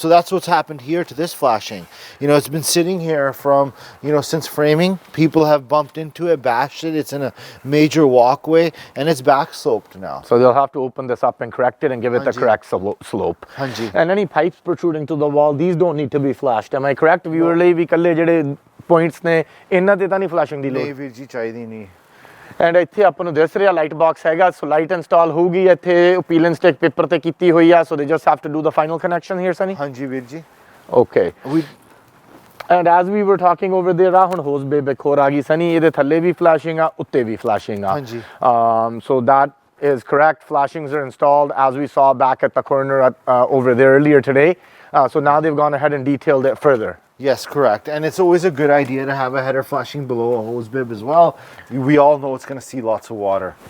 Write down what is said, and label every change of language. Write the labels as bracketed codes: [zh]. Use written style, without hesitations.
[en] So that's what's happened here to this flashing. You know, it's been sitting here from, since framing. People have bumped into it, bashed it. It's in a major walkway and it's back sloped now. So they'll have to open this up and correct it and give it the correct slope. [pa] Hanji. [en] And any pipes protruding to the wall, these don't need to be flashed. Am I correct? [pa] Viewer ਲਈ ਵੀ ਕੱਲੇ ਜਿਹੜੇ points ਨੇ ਇਹਨਾਂ ਤੇ ਤਾਂ ਨਹੀਂ flashing ਦੀ ਲੋੜ. ਨਹੀਂ ਵੀਰ ਜੀ ਚਾਹੀਦੀ ਨਹੀਂ. ਐਂਡ ਇੱਥੇ ਆਪਾਂ ਨੂੰ ਦਿਸ ਰਿਹਾ ਲਾਈਟ ਬਾਕਸ ਹੈਗਾ ਸੋ ਲਾਈਟ ਇੰਸਟਾਲ ਹੋਊਗੀ ਇੱਥੇ ਪੀਲ ਐਂਡ ਸਟਿਕ ਪੇਪਰ ਤੇ ਕੀਤੀ ਹੋਈ ਆ [en] so they just have to do the final connection here [pa] Sunny ਹਾਂਜੀ ਵੀਰ ਜੀ. [en] okay and as we were talking over there [pa] ਆ ਹੁਣ ਹੋਸ ਬੇ ਬੇਖੋਰ ਆ ਗਈ ਸਨੀ ਇਹਦੇ ਥੱਲੇ ਵੀ ਫਲੈਸ਼ਿੰਗ ਆ ਉੱਤੇ ਵੀ ਫਲੈਸ਼ਿੰਗ ਆ ਹਾਂਜੀ [en] So that is correct. Flashings are installed as we saw back at the corner over there earlier today. So now they've gone ahead and detailed it further. Yes, correct. And it's always a good idea to have a header flashing below a hose bib as well. We all know it's going to see lots of water.